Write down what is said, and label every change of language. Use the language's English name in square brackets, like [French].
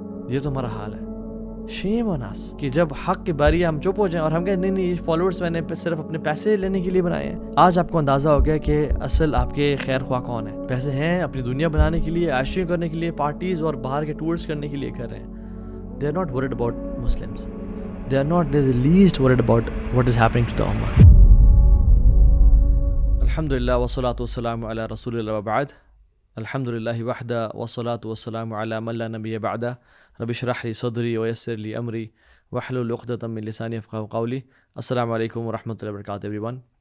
[Urdu] یہ تو ہمارا حال ہے۔ شیم آن اس کہ جب حق کی باری ہم چپ ہو جائیں اور ہم کہیں نہیں یہ فالوورز میں نے صرف اپنے پیسے لینے کے لیے بنائے ہیں۔ آج آپ کو اندازہ ہو گیا کہ اصل آپ کے خیر خواہ کون ہے۔ پیسے ہیں اپنی دنیا بنانے کے لیے، عیاشیاں کرنے کے لیے، پارٹیز اور باہر کے ٹورز کرنے کے لیے کر رہے ہیں۔ [English] they are not worried about Muslims. they are not the least worried about what is happening to the ummah. [Arabic] الحمدللہ والصلاة والسلام علی رسول اللہ وبعد۔ الحمدللہ وحدہ والصلاة والسلام علی من لا نبی بعدہ۔ رب اشرح لی صدری ویسر لی امری واحلل عقدۃ من لسانی یفقہوا قولی۔ السلام علیکم ورحمۃ اللہ وبرکاتہ ایوری